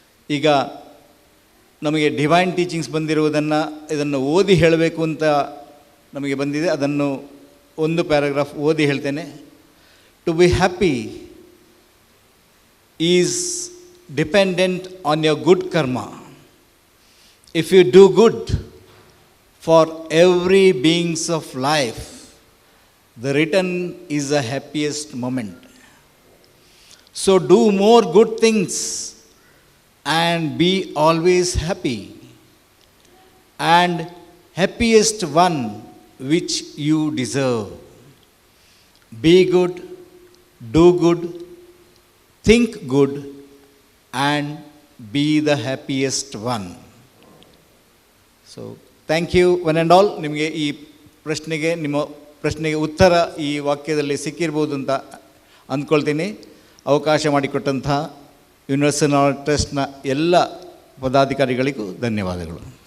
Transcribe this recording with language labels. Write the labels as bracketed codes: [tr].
[kn] ಈಗ ನಮಗೆ divine teachings ಬಂದಿರುವುದನ್ನು ಇದನ್ನು ಓದಿ ಹೇಳಬೇಕು ಅಂತ ನಮಗೆ ಬಂದಿದೆ. ಅದನ್ನು ಒಂದು ಪ್ಯಾರಾಗ್ರಾಫ್ ಓದಿ ಹೇಳ್ತೇನೆ. [en] To be happy is dependent on your good karma. If you do good for every beings of life, the return is the happiest moment. So do more good things and be always happy, and happiest one which you deserve. Be good, do good, think good, and be the happiest one. So thank you one and all. [kn] ನಿಮಗೆ ಈ ನಿಮ್ಮ ಪ್ರಶ್ನೆಗೆ ಉತ್ತರ ಈ ವಾಕ್ಯದಲ್ಲಿ ಸಿಕ್ಕಿರ್ಬೋದು ಅಂತ ಅಂದ್ಕೊಳ್ತೀನಿ. ಅವಕಾಶ ಮಾಡಿಕೊಟ್ಟಂತಹ ಯೂನಿವರ್ಸಲ್ ನಾಲೆಡ್ಜ್ ಟ್ರಸ್ಟ್ನ ಎಲ್ಲ ಪದಾಧಿಕಾರಿಗಳಿಗೂ ಧನ್ಯವಾದಗಳು.